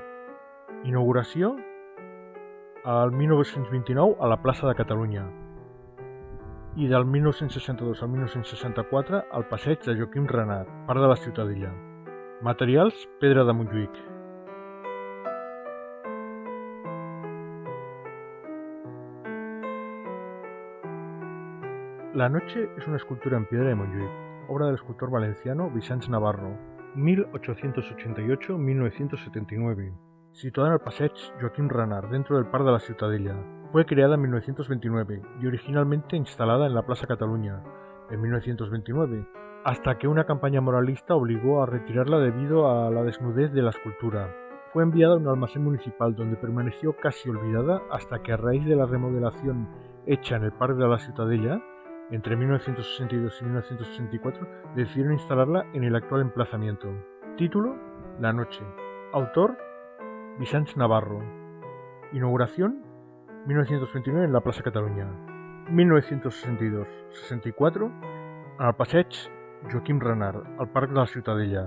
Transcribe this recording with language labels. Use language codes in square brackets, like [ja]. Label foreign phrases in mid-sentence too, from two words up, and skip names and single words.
[ca] Inauguració: el 1929 a la plaça de Catalunya i del 1962 al 1964 al passeig de Joaquim Renart, Parc de la Ciutadella. Materials: pedra de Montjuïc. [es] La noche es una escultura en piedra de Montjuïc, obra del escultor valenciano Vicenç Navarro, 1888-1979, situada en el passeig Joaquim Renart, dentro del Parc de la Ciutadella. Fue creada en 1929 y originalmente instalada en la Plaza Cataluña en 1929, hasta que una campaña moralista obligó a retirarla debido a la desnudez de la escultura. Fue enviada a un almacén municipal donde permaneció casi olvidada hasta que a raíz de la remodelación hecha en el Parc de la Ciutadella, entre 1962 y 1964, decidieron instalarla en el actual emplazamiento. Título: La noche. Autor: Vicenç Navarro. Inauguración: 1929 en la Plaça Catalunya. 1962-64 al passeig Joaquim Renart, al Parc de la Ciutadella.